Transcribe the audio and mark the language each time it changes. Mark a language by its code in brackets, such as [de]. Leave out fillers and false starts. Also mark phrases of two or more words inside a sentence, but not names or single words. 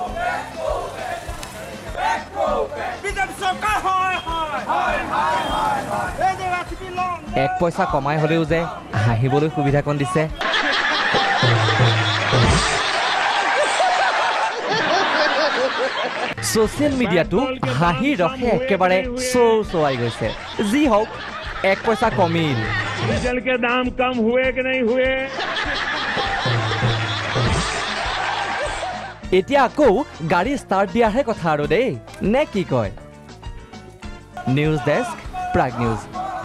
[as] এক পইচা কমাই হ'লেও যে হাঁহিবলৈ সুবিধাকণ দিছে। ছ'চিয়েল মিডিয়াটো হাঁহিৰ ৰসে একেবাৰে চৌচৌৱাই গৈছে। যি হওক, 1 পইচা কমিল। [hi] डीजल के दाम कम हुए कि नहीं हुए? [as] এতিয়া আকৌ গাড়ী ষ্টাৰ্ট দিয়াৰহে কথা আৰু দেই, নে কি কয়? নিউজ ডেস্ক, প্ৰাগ নিউজ।